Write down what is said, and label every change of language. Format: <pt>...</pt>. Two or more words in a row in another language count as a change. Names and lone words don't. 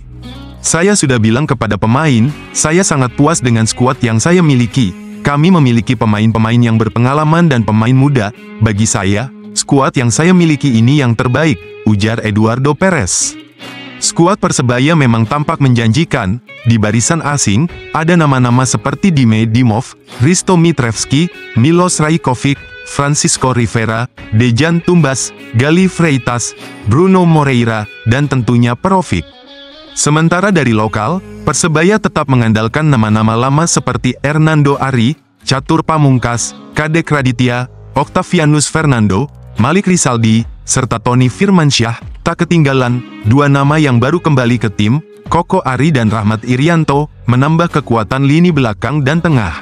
<id>Saya sudah bilang kepada pemain, saya sangat puas dengan skuad yang saya miliki. Kami memiliki pemain-pemain yang berpengalaman dan pemain muda. Bagi saya, skuad yang saya miliki ini yang terbaik, ujar Eduardo Perez. Skuad Persebaya memang tampak menjanjikan. Di barisan asing, ada nama-nama seperti Dime Dimov, Risto Mitrevski, Milos Rajkovic, Francisco Rivera, Dejan Tumbas, Gali Freitas, Bruno Moreira, dan tentunya Perovic. Sementara dari lokal, Persebaya tetap mengandalkan nama-nama lama seperti Hernando Ari, Catur Pamungkas, Kadek Raditya, Octavianus Fernando, Malik Rizaldi, serta Tony Firmansyah. Tak ketinggalan, dua nama yang baru kembali ke tim, Koko Ari dan Rahmat Irianto, menambah kekuatan lini belakang dan tengah.</id>